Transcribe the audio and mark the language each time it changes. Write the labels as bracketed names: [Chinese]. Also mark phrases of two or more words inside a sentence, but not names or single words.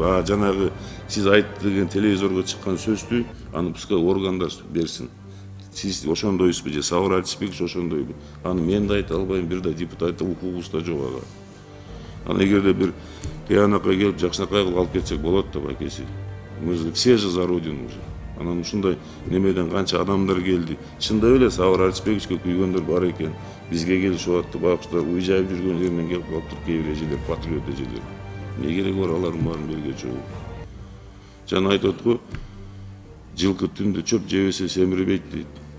[Kyrgyz] Жанагы сиз айтты деген телевизорго чыккан сөздү аны пускай органдар берсин. Сиз ошондойсузбу же Сауыр Арыспекович ошондойбу? Аны мен да айта албайм, бир да депутат укугубуз да жок ага. Аны эгерде бир тыянакка келип жакшынакай кылып алып кетсек болот да бакеси. [Russian] Мы же все же за родину уже. [Kyrgyz] Анан ушундай немеден канча адамдар келди. Чындап эле Сауыр Арыспековичке күйгөндөр бар экен. Бизге келишип атты, байкуштар уйжайып жүргөн жеринен келип калыптыр кээ бир эжелер, патриот эжелер. Эмне кереги бар алардын баарын берге чогуу? Жана айтат го, жылкы түндө чөп жебесе семирбейт дейт.